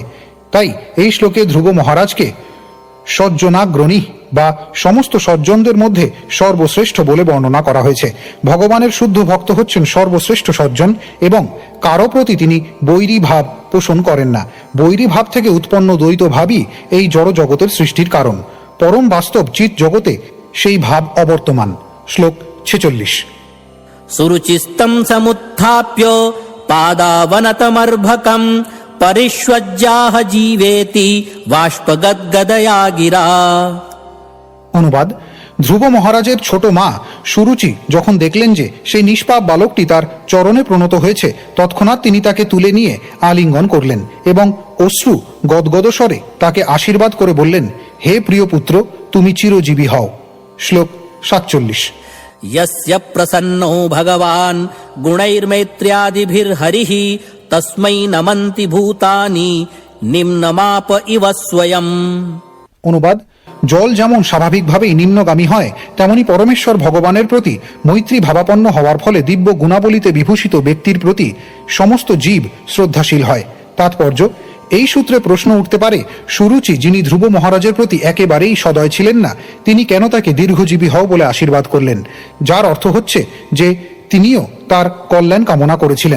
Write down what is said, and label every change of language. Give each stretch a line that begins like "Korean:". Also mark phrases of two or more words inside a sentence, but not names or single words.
Bangla: তাই এই শ্লোকে ধ্রুব মহারাজকে সজ্জনাগ্রণী বা সমস্ত সজ্জনদের মধ্যে সর্বশ্রেষ্ঠ বলে বর্ণনা করা হয়েছে। ভগবানের শুদ্ধ ভক্ত হচ্ছেন সর্বশ্রেষ্ঠ সজ্জন এবং কারো প্রতি তিনি বৈরী ভাব পোষণ করেন না। বৈরী ভাব থেকে উৎপন্ন দ্বৈত ভাবই এই জড় জগতের সৃষ্টির কারণ। পরম বাস্তব চিৎ জগতে সেই ভাব অবর্তমান। শ্লোক 46।
Sanskrit: सुरुचिस्तं समुत्थाप्य पादावनतमर्भकं परिष्वज्याह जीवेति बाष्पगद्गदया गिरा।
Bangla: অনুবাদ: ধ্রুব মহারাজের ছোট মা সুরুচি যখন দেখলেন যে সেই নিষ্পাপ বালকটি তার চরণে প্রণত হয়েছে, তৎক্ষণাৎ তিনি তাকে তুলে নিয়ে আলিঙ্গন করলেন এবং অশ্রু গদগদ স্বরে তাকে আশীর্বাদ করে বললেন, হে প্রিয় পুত্র, তুমি চিরজীবী হও। শ্লোক 47।
Sanskrit: यस्य प्रसन्नो भगवान् गुणैर्मैत्र्यादिभिर्हरिः तस्मै नमन्ति भूतानि निम्नमाप इव स्वयम्।
Bangla: অনুবাদ: জল যেমন স্বাভাবিকভাবেই নিম্নগামী হয়, তেমনি পরমেশ্বর ভগবানের প্রতি মৈত্রী ভাবাপন্ন হওয়ার ফলে দিব্য গুণাবলীতে বিভূষিত ব্যক্তির প্রতি সমস্ত জীব শ্রদ্ধাশীল হয়। তাৎপর্য: এই সূত্রে প্রশ্ন উঠতে পারে, সুরুচি যিনি ধ্রুব মহারাজের প্রতি একেবারেই সদয় ছিলেন না, তিনি কেন তাকে দীর্ঘজীবী হও বলে আশীর্বাদ করলেন, যার অর্থ হচ্ছে যে তিনিও তার কল্যাণ কামনা করেছিলেন।